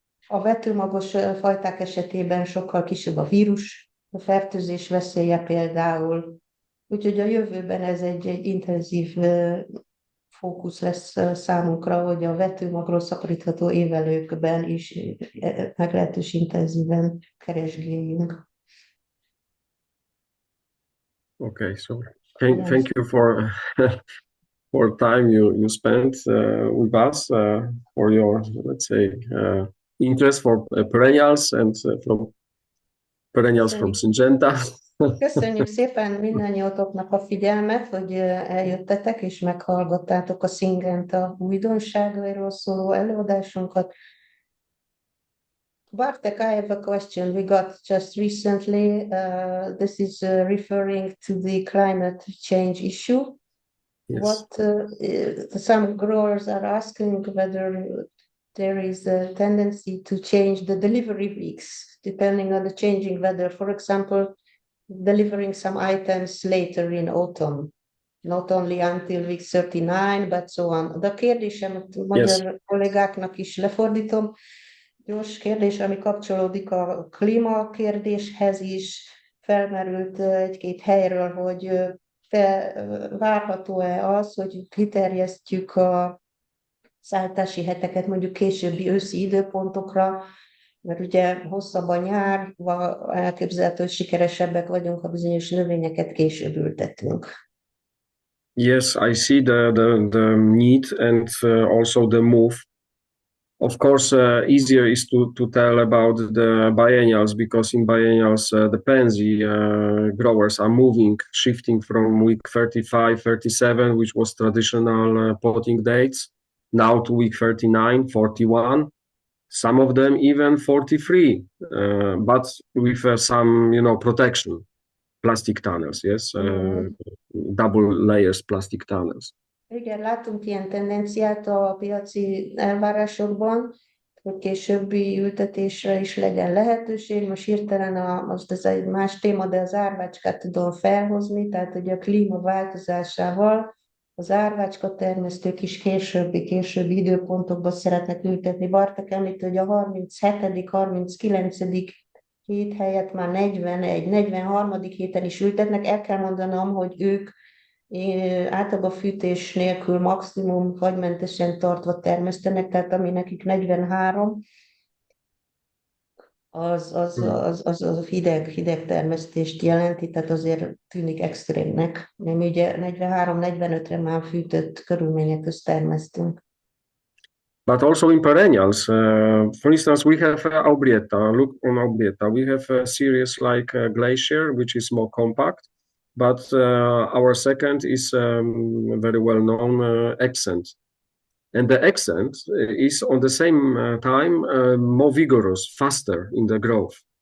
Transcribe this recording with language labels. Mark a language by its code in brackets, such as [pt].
[hu] A vetőmagos fajták esetében sokkal kisebb a vírus, a fertőzés veszélye például. Úgyhogy a jövőben ez egy intenzív fókusz lesz számunkra, hogy a vetőmagról szaporítható évelőkben is meglehetős intenzíven keresgéljünk. [en] Okay, so thank you for for time you spent with us, for your, let's say, interest for perennials and from perennials from Syngenta. [hu] Köszönjük szépen mindannyiatoknak a figyelmet, hogy eljöttetek és meghallgattátok a Syngenta újdonságairól szóló előadásunkat. [en] Bartek, I have a question we got just recently. This is referring to the climate change issue. Yes. Some growers are asking whether there is a tendency to change the delivery weeks depending on the changing weather. For example, delivering some items later in autumn, not only until week 39, but so on. [hu] De a kérdésemet magyar kollégáknak is lefordítom. Gyors kérdés, ami kapcsolódik a klímakérdéshez is, felmerült egy-két helyről, hogy várható-e az, hogy kiterjesztjük a szállítási heteket mondjuk későbbi őszi időpontokra, mert ugye hosszabb a nyár, elképzelhető, hogy sikeresebbek vagyunk, ha bizonyos növényeket később ültetünk. [en] Yes, I see the need and also the move. Of course, easier is to tell about the biennials, because in biennials the pansy growers are moving, shifting from week 35, 37, which was traditional potting dates, now to week 39, 41. Some of them even 43, but with some, protection, plastic tunnels, yes, double layers plastic tunnels. [hu] Igen, látunk ilyen tendenciát a piaci elvárásokban, hogy későbbi ültetésre is legyen lehetőség. Most hirtelen, most ez egy más téma, de az árvácskát tudom felhozni, tehát hogy a klíma változásával az árvácska termesztők is későbbi időpontokban szeretnek ültetni. Bartek említ, hogy a 37., 39. hét helyett már 41., 43. héten is ültetnek. El kell mondanom, hogy ők Általában fűtés nélkül maximum fagymentesen tartva termesztenek, tehát ami nekik 43, az hideg termesztést jelenti, tehát azért tűnik extrémnek. Mi ugye 43-45-re már fűtött körülmények közt termesztünk. [en] But also in perennials, for instance, we have Aubrietta. Look on Aubrietta. We have a series like Glacier, which is more compact, but our second is very well known Accent. And the Accent is on the same time more vigorous, faster in the growth.